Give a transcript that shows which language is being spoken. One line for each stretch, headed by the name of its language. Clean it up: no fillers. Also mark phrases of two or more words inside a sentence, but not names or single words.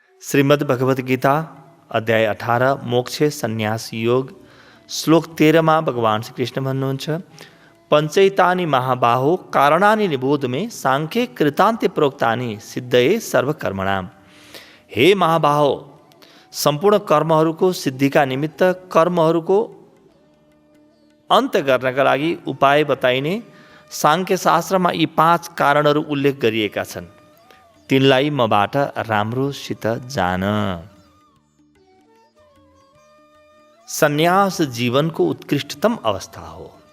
Nepali: श्रीमद् भगवद गीता अध्याय 18 मोक्ष सन्यास योग श्लोक 13 मा भगवान श्री कृष्ण भन्नुहुन्छ,
Sanskrit: पञ्चैतानि महाबाहो कारणानि निबोध में सांख्ये कृतान्ते प्रोक्तानि सिद्धये सर्वकर्मणाम।
Nepali: हे महाबाहो, सम्पूर्ण कर्महरूको सिद्धिका निमित्त कर्महरूको अन्त गर्नका लागि उपाय बताइने सांख्य शास्त्रमा यी 5 कारणहरू उल्लेख गरिएका छन्। तिनलाई मबाट राम्रोसित जान। सन्यास जीवनको उत्कृष्टतम अवस्था हो।